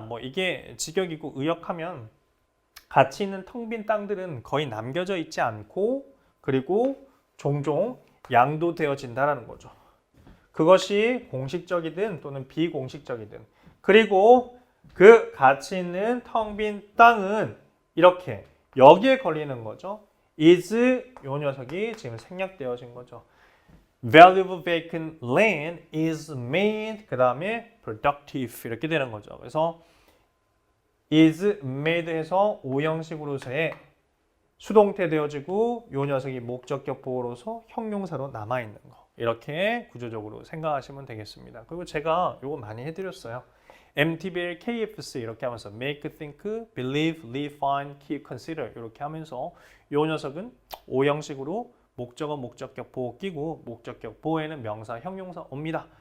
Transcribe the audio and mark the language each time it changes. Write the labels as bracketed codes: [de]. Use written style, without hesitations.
[ko] 뭐 이게 직역이고 의역하면 가치 있는 텅 빈 땅들은 거의 남겨져 있지 않고 그리고 종종 양도되어진다라는 거죠. 그것이 공식적이든 또는 비공식적이든 그리고 그 가치 있는 텅 빈 땅은 이렇게 여기에 걸리는 거죠. is 요 녀석이 지금 생략되어진 거죠. [en] Valuable vacant land is made [ko] 그 다음에 [en] productive [ko] 이렇게 되는 거죠. 그래서 is made 해서 5형식으로서의 수동태 되어지고 요 녀석이 목적격 보호로서 형용사로 남아있는 거 이렇게 구조적으로 생각하시면 되겠습니다. 그리고 제가 요거 많이 해드렸어요. MTBL, KFC 이렇게 하면서 make, think, believe, live, find, keep, consider 이렇게 하면서 요 녀석은 5형식으로 목적어, 목적격 보호 끼고 목적격 보호에는 명사, 형용사 옵니다.